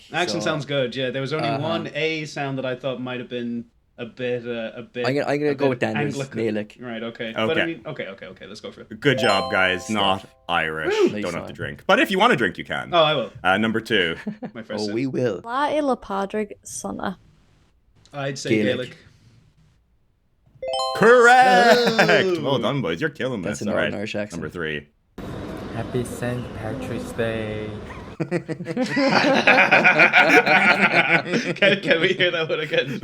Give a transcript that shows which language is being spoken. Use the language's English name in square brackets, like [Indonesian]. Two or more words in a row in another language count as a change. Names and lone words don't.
[English] accent sounds good. Yeah, there was only one A sound that I thought might have been a bit. I'm gonna go with Daniel's Gaelic. Right. Okay. Okay. But I mean, okay. Let's go for it. Good job, guys. Not Irish. Nice Don't have one. to drink. But if you want to drink, you can. Oh, I will. Number 2. My first. sip. We will. [Irish] Lá é le Padraig Sanna. [English] I'd say Gaelic. Correct! Oh. Well done, boys. You're killing That's this. an All right. Irish accent. Number 3. Happy St. Patrick's Day. Can we hear that one again?